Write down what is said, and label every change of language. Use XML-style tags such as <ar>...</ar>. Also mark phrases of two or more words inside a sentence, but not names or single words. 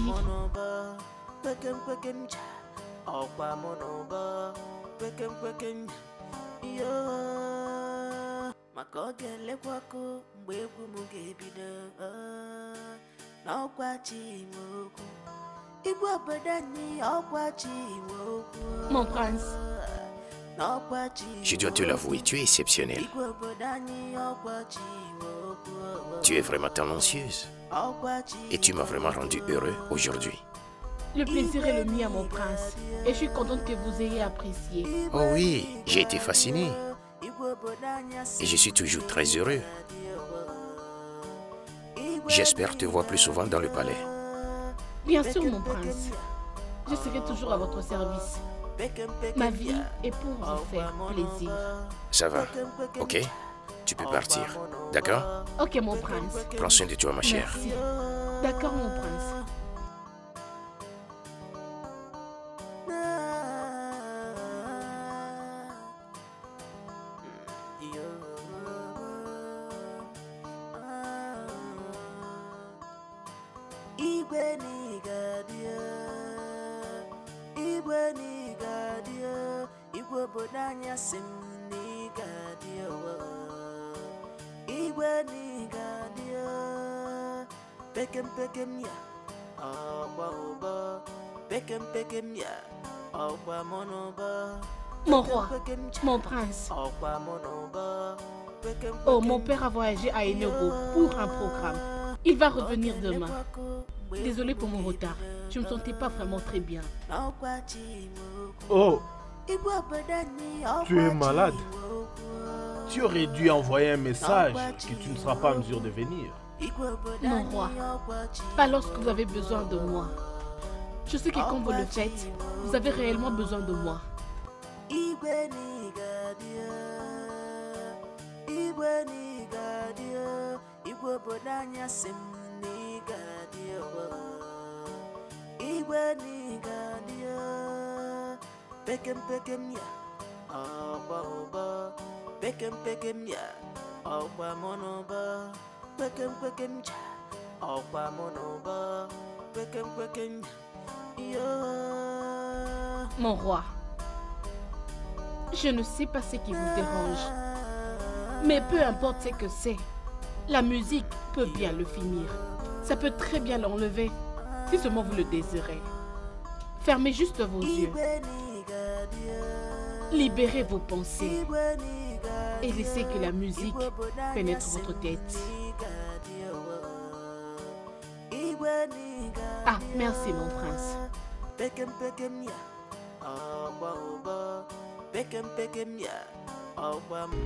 <ig>Pekem pekem ja ọkwa monoba Pekem pekem ya maka ọ ga-elekwakọ mgbe egwu m ga-ebido n'ọkwa chi nwe okwu Igwe obodo anyị ọkwa chi nwe okwu</ig> <fr>Mon prince,</fr> <ig>n'ọkwa chi</ig> <fr>Je dois te l'avouer, tu es exceptionnelle.</fr> <ig>Igwe obodo anyị ọkwa chi nwe okwu</ig> <fr>Tu es vraiment talentueuse.</fr> <ig>ọkwa chi</ig> <fr>Et tu m'as vraiment rendu heureux aujourd'hui. le plaisir est le mien, mon prince. Et je suis contente que vous ayez apprécié. Oh oui, j'ai été fasciné.</fr> <ig>Igwe obodo anyị asị</ig> <fr>Et je suis toujours très heureux. J'espère te voir plus souvent dans le palais. Bien sûr, mon prince. Je serai toujours à votre service. Ma vie est pour vous faire plaisir. Ça va, ok? Tu peux partir, d'accord? Ok, mon prince. Prends soin de toi, ma chère. Merci. D'accord, mon prince.</fr> <ig>Igwe n'ịgadio Igwe n'ịgadio Igwe obodo anyị asị m n'ịgadio Igwe n'ịgadio Pekem pekem ya ọkwa ụba Pekem pekem ya ọkwa monoba</ig> <fr>Mon roi, mon prince.</fr> <ig>ọkwa monoba Pekem</ig> <fr>Oh, mon père a voyagé à Enugu pour un programme. Il va revenir demain. Désolé pour mon retard. Je ne me sentais pas vraiment très bien.</fr> <ig>n'ọkwa chi nwe okwu Oh, Igwe obodo anyị ọkwa</ig> <fr>tu es</fr> <ig>chi</ig> <fr>malade.</fr> <ig>nwe okwu</ig> <fr>Tu aurais dû envoyer un message que tu ne seras pas en mesure de venir. Mon roi, pas lorsque vous avez besoin de moi. Je sais que quand vous le faites, vous avez réellement besoin de moi.</fr> <ig>Igwe n'ịgadio Igwe n'ịgadio Igwe obodo anyị asị m n'ịgadio Igwe n'ịgadio Pekem pekem ya ọkwa ụba Pekem pekem ya ọkwa monoba Pekem pekem ja ọkwa monoba Pekem pekem ya</ig> <fr>Mon roi, je ne sais pas ce qui vous dérange. Mais peu importe ce que c'est, la musique peut bien le finir. Ça peut très bien l'enlever, si seulement vous le désirez. Fermez juste vos yeux, libérez vos pensées et laissez que la musique pénètre votre tête. Ah, merci mon prince.</fr> <ig>Pekem pekem ya ọkwa ụba Pekem pekem ya ọkwa</ig>